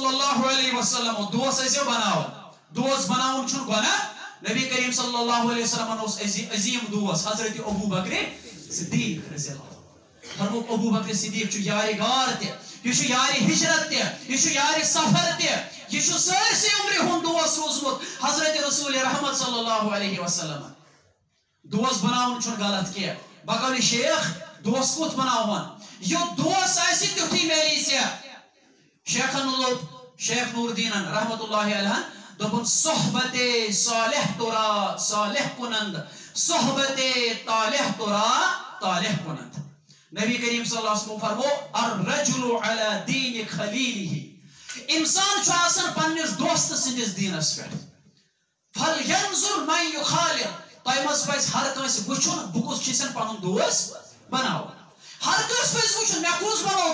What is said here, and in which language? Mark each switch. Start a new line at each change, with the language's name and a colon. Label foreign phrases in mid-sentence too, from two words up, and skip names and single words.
Arabic: اللہ علیہ وسلم
Kashmiri: دوس ٲسِو بناوان دوس بناوُن چھُنہٕ گۄناہ نبی کریم
Arabic: صلی اللہ علیہ وسلمن
Kashmiri: اوس عظیٖم دوس حضرت ابوٗ بکرِ صدیٖق
Arabic: رضی اللہ
Kashmiri: فرموک ابوٗ بکرِ صدیٖق چھُ یارِ غار تہِ یہِ چھُ یارِ ہجرت تہِ یہِ چھُ یارِ سفر تہِ یہِ چھُ سٲرسٕے عمرِ ہُنٛد دوس روٗزمُت حضرت رسول رحمت
Arabic: صلی اللہ علیہ وسلم
Kashmiri: دوس بناوُن چھُنہٕ غلط کینٛہہ بہٕ گوٚو نہٕ شیخ دوس کوٚت بناوہون یُتھ دوس آسہِ تیُتھُے میلی ژےٚ شیخن لوٚب شیخ نور دیٖنن
Arabic: رحمت اللہ علیہ
Kashmiri: دوٚپُن
Persian: صحبتے صالح تورا صالح کنند صحبتے طالح تورا طالح کنند
Kashmiri: نبی کریم
Arabic: صلی اللہ علیہ وسلم
Kashmiri: فرمو
Arabic: الرجل علی دین خلیلہ
Kashmiri: انسان چھُ آسان پننِس دوست سٕنٛدِس دیٖنس پٮ۪ٹھ
Arabic: فلینظر من یخالف
Kashmiri: تۄہہِ منٛز پزِ ہر کٲنٛسہِ وٕچھُن بہٕ کُس چھُسن پنُن دوس بناوُن ہر کٲنٛسہِ پزِ وٕچھُن مےٚ کُس بنوو